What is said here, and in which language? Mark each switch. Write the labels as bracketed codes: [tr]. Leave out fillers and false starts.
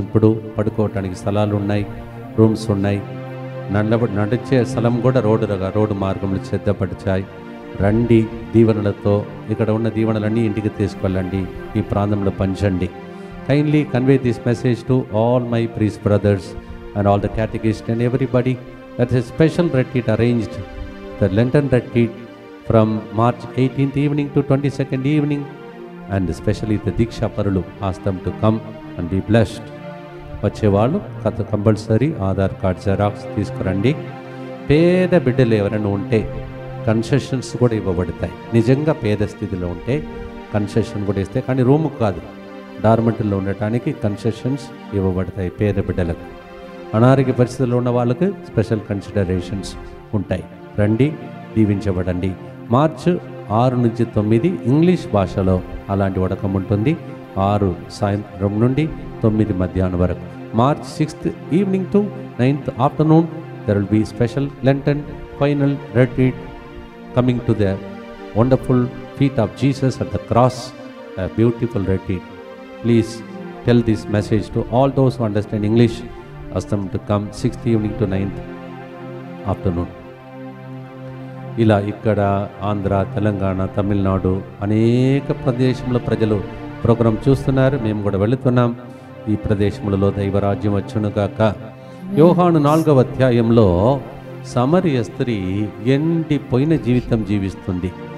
[te] ఇప్పుడు పడుకోవటానికి స్థలాలు ఉన్నాయి, రూమ్స్ ఉన్నాయి. నడిచే స్థలం కూడా రోడ్డు మార్గంలో సిద్ధపరిచాయి. రండి దీవెనలతో. ఇక్కడ ఉన్న దీవెనలన్నీ ఇంటికి తీసుకెళ్ళండి, ఈ ప్రాంతంలో పంచండి. [en] Kindly convey this message to all my priest brothers and all the catechists and everybody. That's a special retreat arranged, the Lenten retreat from March 18th evening to 22nd evening, and especially the Diksha Parulu. Ask them to come and be blessed. [te] వచ్చేవాళ్ళు compulsory Aadhaar card xerox తీసుకురండి. పేద బిడ్డలు ఎవరైనా ఉంటే concessions కూడా ఇవ్వబడతాయి. నిజంగా పేద స్థితిలో ఉంటే కన్సెషన్ కూడా ఇస్తాయి, కానీ రూమ్ కాదు, డార్మెంటరీలో ఉండటానికి కన్సెషన్స్ ఇవ్వబడతాయి పేద బిడ్డలకు. అనారోగ్య పరిస్థితుల్లో ఉన్న వాళ్ళకి స్పెషల్ కన్సిడరేషన్స్ ఉంటాయి. రండి, దీవించబడండి. మార్చి 6 నుంచి 9 ఇంగ్లీష్ భాషలో అలాంటి వడకం ఉంటుంది. 6 సాయంత్రం నుండి 9 మధ్యాహ్నం వరకు. [en] March 6th evening to 9th afternoon there will be special Lenten final retreat coming to the wonderful feet of Jesus at the cross, a beautiful retreat. Please tell this message to all those who understand English. Ask them to come 6th evening to 9th afternoon. [te] ఇలా ఇక్కడ ఆంధ్ర, తెలంగాణ, తమిళనాడు అనేక ప్రదేశంలో ప్రజలు programme చూస్తున్నారు. మేము కూడా వెళుతున్నాం. ఈ ప్రదేశములలో దైవరాజ్యం వచ్చునుగాక. యోహాను 4వ అధ్యాయంలో సమరయ స్త్రీ ఎండిపోయిన జీవితం జీవిస్తుంది.